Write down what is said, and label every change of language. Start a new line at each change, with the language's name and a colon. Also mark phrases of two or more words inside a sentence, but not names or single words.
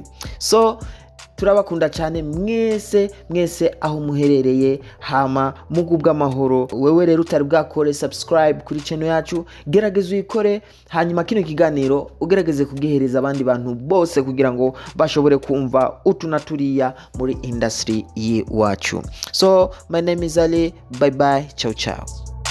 Rundi: So turabakunda cyane mwese aho muherereye, hama mugubwa amahoro. Wewe rero utari bwakore subscribe kuri channel yacu, gerageza uyikore, hanyuma kino kiganiro ugerageze kugihereza abandi bantu bose kugira ngo bashobore kumva utunaturiya muri industry yiwacu.
English: So my name is Ali, bye bye,
Italian: ciao ciao.